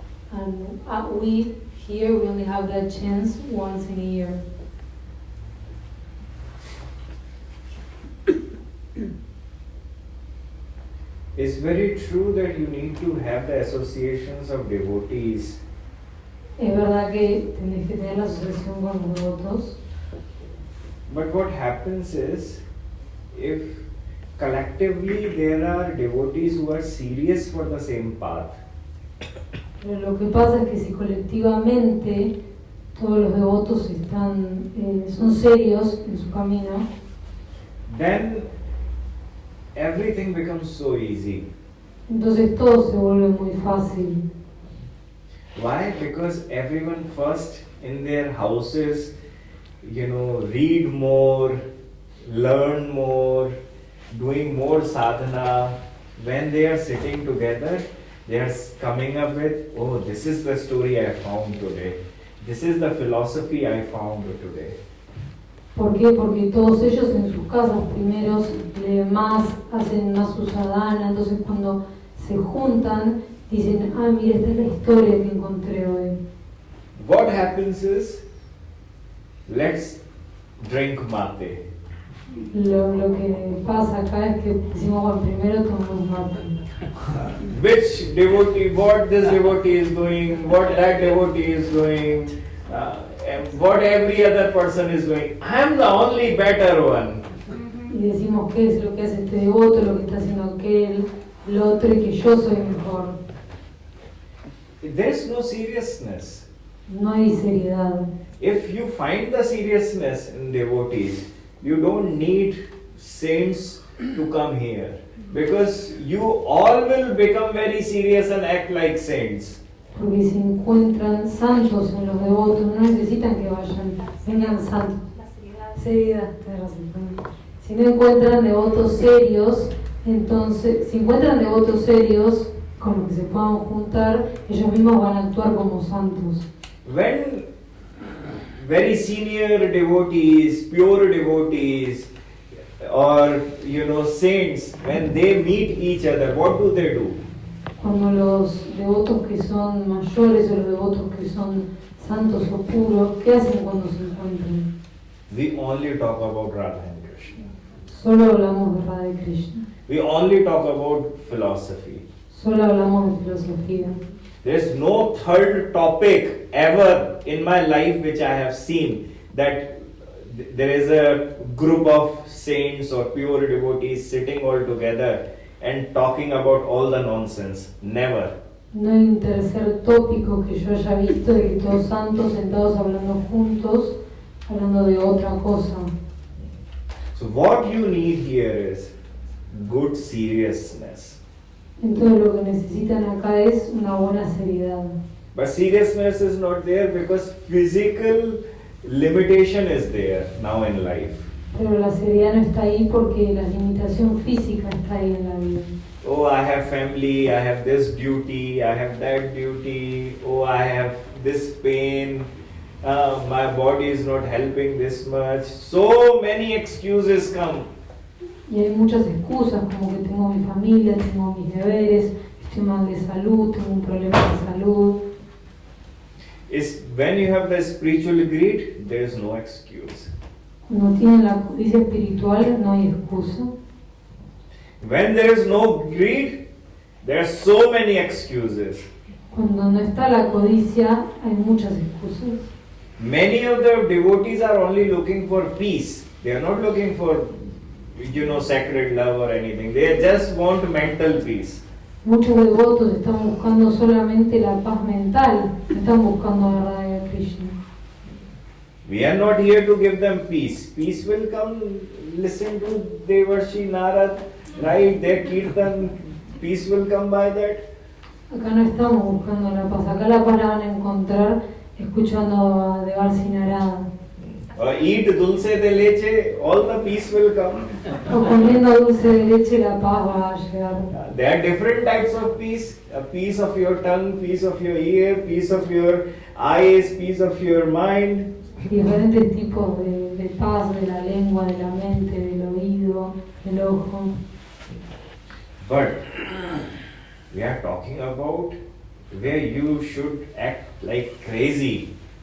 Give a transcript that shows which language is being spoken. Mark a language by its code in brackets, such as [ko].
[en] And we here we only have that chance once in a year. It's very true that you need to have the associations of devotees. [es] Es verdad que tenés que tener la asociación con los devotos. [en] But what happens is, if collectively there are devotees who are serious for the same path, [es] Pero lo que pasa es que si colectivamente todos los devotos están, son serios en su camino, [en] then everything becomes so easy. [es] entonces todo se vuelve muy fácil. [en] Why? Because everyone first in their houses, read more, learn more, doing more sadhana. When they are sitting together, they are coming up with, oh, this is the story I found today. This is the philosophy I found today. [es] ¿Por qué? Porque todos ellos en sus casas primeros leen más, hacen más su sadhana, entonces cuando se juntan dicen, mira, esta es la historia que encontré hoy. [en] What happens is, let's drink mate. [es] Lo que pasa acá es que decimos, bueno, primero tomamos mate. [en] Which devotee, what this devotee is doing, what that devotee is doing, and what every other person is doing. I am the only better one. [es] Y decimos qué es lo que hace este devoto, lo que está haciendo aquel, el otro, y que yo soy mejor. [en] There is no seriousness. [es] No hay seriedad. [en] If you find the seriousness in devotees, you don't need saints to come here, because you all will become very serious and act like saints. [es] Porque si encuentran santos en los devotos, no necesitan que vengan santos. Seriedad, tenés razón. Si no encuentran devotos serios, entonces, si encuentran devotos serios con los que se puedan juntar, ellos mismos van a actuar como santos. [en] When very senior devotees, pure devotees, or saints, when they meet each other, what do? [es] Cuando los devotos que son mayores o los devotos que son santos o puros, ¿qué hacen cuando se encuentran? [en] We only talk about Radha and Krishna. [es] Solo hablamos de Radha y Krishna. [en] We only talk about philosophy. [es] Solo hablamos de filosofía. [en] There's no third topic ever in my life which I have seen that there is a group of saints or pure devotees sitting all together and talking about all the nonsense. Never. [es] No hay un tercer tópico que yo haya visto de que todos santos sentados hablando juntos, hablando de otra cosa. [en] So what you need here is good seriousness. [es] Entonces lo que necesitan acá es una buena seriedad. [en] But seriousness is not there because physical limitation is there now in life. [es] Pero la seriedad no está ahí porque la limitación física está ahí en la vida. [en] Oh, I have family, I have this duty, I have that duty, oh, I have this pain, my body is not helping this much. So many excuses come. [es] Y hay muchas excusas como que tengo mi familia, tengo mis deberes, estoy mal de salud, tengo un problema de salud. [en] Is when you have the spiritual greed, there is no excuse. [es] Cuando tienen la codicia espiritual no hay excusa. [en] When there is no greed, there are so many excuses. [es] Cuando no está la codicia hay muchas excusas. [en] Many of the devotees are only looking for peace. They are not looking for, sacred love or anything. They just want mental peace. [es] Muchos devotos están buscando solamente la paz mental, no están buscando la verdad de Krishna. [en] We are not here to give them peace. Peace will come, listen to Devarshi Narad, right? Their kirtan, peace will come by that. [es] Acá no estamos buscando la paz, acá la paz la van a encontrar escuchando a Devarshi Narada. [en] Or eat dulce de leche, all the peace will come. [es] O comiendo dulce de leche la paz va a llegar. [en] There are different types of peace. A peace of your tongue, peace of your ear, peace of your eyes, peace of your mind. [es] Diferentes tipos de paz, de la lengua, de la mente, del oído, del ojo. [en] But we are talking about where you should act like crazy.